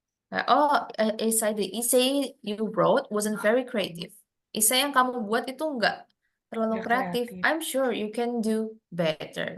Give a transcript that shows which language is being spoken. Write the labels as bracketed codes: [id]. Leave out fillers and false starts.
[en] Kayak, oh, the essay you wrote wasn't very creative. [id] Essay yang kamu buat itu nggak terlalu nggak kreatif. kreatif. [en] I'm sure you can do better.